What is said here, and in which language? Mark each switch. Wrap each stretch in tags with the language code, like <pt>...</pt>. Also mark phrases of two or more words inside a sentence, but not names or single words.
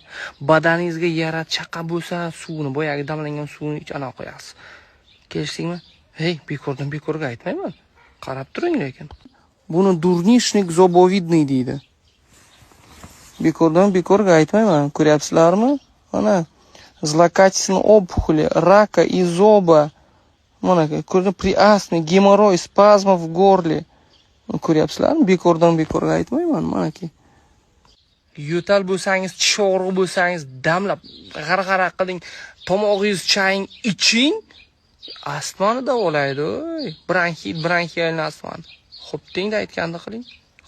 <uz>Badaningizga yara chaqa bo'lsa, suvni, boyagi damlangan suvni ich ana qo'yasiz. Kelishdingmi? Hey, bekorga aytmayman. Qarab turing lekin. Buni</uz> <ru>дурнишник зобовидный</ru> <uz>deydi. Bekorga aytmayman. Ko'ryapsizlarmi?</uz> <ru>Mana zlokачественные опухоли, рака и зоба.</ru> <uz>Mana ko'rdim,</uz> <ru>при астме, геморрой, спазм в горле.</ru> <uz>Ko'ryapsizlarmi? Bekorga aytmayman, manaki. Yo'tal bo'lsangiz, tish og'rig'i bo'lsangiz, damlab, g'arg'ara qiling, tomog'ingiz chaying, iching. Astmani davolaydi, bronxit, bronxialni astmani. Xo'p, tengda aytganda qiling.</uz>